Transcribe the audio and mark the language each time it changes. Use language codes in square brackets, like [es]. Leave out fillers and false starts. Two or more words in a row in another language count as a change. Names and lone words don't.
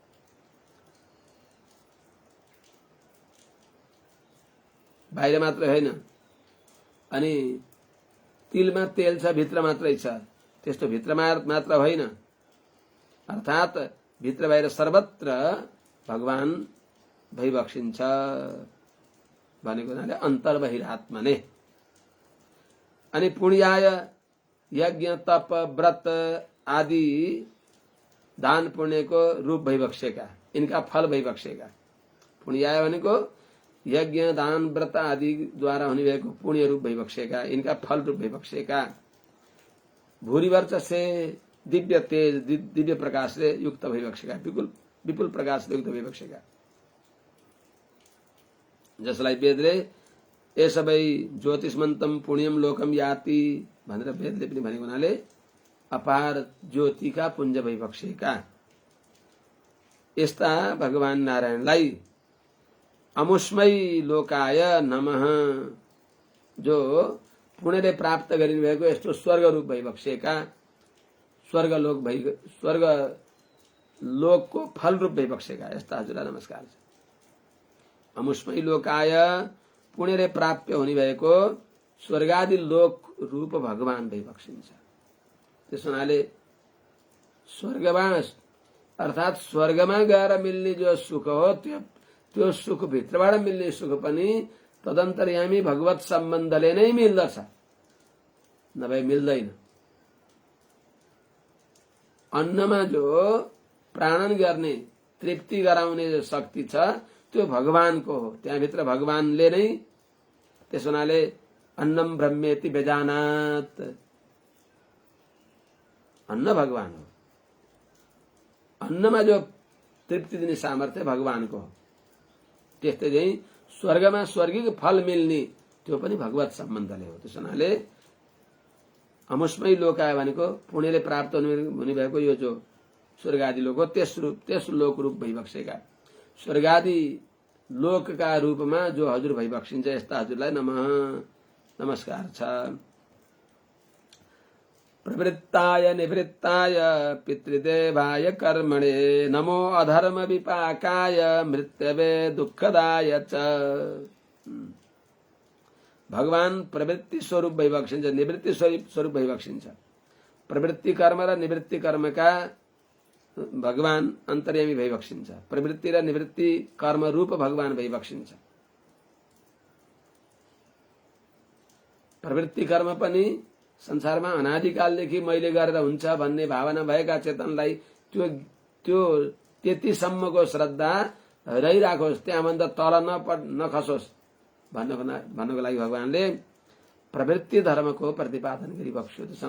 [ne] बाहिर मात्र होइन, अनि तिलमा तेल छ भित्र मात्रै छ त्यस्तो भित्र मात्र होइन, अर्थात भित्र बाहिर सर्वत्र भगवान भइबक्सिन्छ भनेको हुनाले अन्तर बहिरात्मा ने। अनि पुण्याय यज्ञ तप व्रत आदि दान पुण्यको रूप भइबक्सेका, इनका फल भइबक्सेका। पुण्याय भनेको यज्ञ दान व्रत आदि द्वारा हुने भएको पुण्य रूप भइबक्सेका, इनका फल रूप भइबक्सेका। भूरिवर्च से दिव्य तेज दिव्य प्रकाश से युक्त भइबक्सेका, विपुल प्रकाश से युक्त भइबक्सेका। जसलाई वेदले ए सबै [sa] ज्योतिषमन्तम पुण्यम लोकम याति [ne] भनेर वेदले पनि भनेको हुनाले अपार ज्योतिका पुञ्ज भइबक्सेका यस्ता भगवान नारायणलाई [sa] अमुष्मै लोकाय नमः, [ne] जो पुण्यले प्राप्त गरिनु भएको यस्तो स्वर्ग रूप भइबक्सेका, स्वर्ग लोकको फल रूप भइबक्सेका यस्ता हजुरलाई नमस्कार छ। [sa] अमुष्मै लोकाय [ne] पुण्यले प्राप्य हुने भएको स्वर्गादि लोक रूप भगवान भइबक्सिन्छ। त्यस हुनाले स्वर्गमा अर्थात स्वर्गमा गएर मिल्ने जो सुख हो त्यो सुख भित्रबाट मिल्ने सुख पनि तदन्तर्यामी भगवत सम्बन्धले नै मिल्दछ, नभए मिल्दैन। अन्नमा जो प्राणन गर्ने तृप्ति गराउने जो शक्ति छ त्यो भगवानको हो, त्यहाँभित्र भगवानले नै। त्यस हुनाले [sa] अन्नम ब्रह्मेति बेजानात, [ne] अन्न भगवान हो। अन्नमा जो तृप्ति दिने सामर्थ्य भगवानको हो। त्यस्तै चाहिँ स्वर्गमा स्वर्गिक फल मिल्ने त्यो पनि भगवत सम्बन्धले हो। त्यस हुनाले [sa] अमुष्मै लोकाय [ne] भनेको पुण्यले प्राप्त हुने भएको यो जो स्वर्गादि लोक हो त्यस लोक रूप भइबक्सेका स्वर्गादि लोकका रूपमा जो हजुर भइबक्सिन्छ यस्ता हजुरलाई नमस्कार छ। [sa] प्रवृत्ताय निवृत्ताय पितृदेवाय कर्मणे नमो अधर्म विपाकाय मृत्यवे दुःखदाय च। [ne] भगवान प्रवृत्ति स्वरूप भइबक्सिन्छ, निवृत्ति स्वरूप भइबक्सिन्छ। प्रवृत्ति कर्म र निवृत्ति कर्मका भगवान अन्तर्यामी भइबक्सिन्छ। प्रवृत्ति र निवृत्ति कर्म रूप भगवान भइबक्सिन्छ। प्रवृत्ति कर्म पनि संसारमा अनादिकालदेखि मैले गरेर हुन्छ भन्ने भावना भएका चेतनलाई त्यो त्यतिसम्मको श्रद्धा रहिराखोस्, त्यहाँभन्दा तल नखसोस् भन्नको लागि भगवानले प्रवृत्ति धर्मको प्रतिपादन गरिबक्स्यो।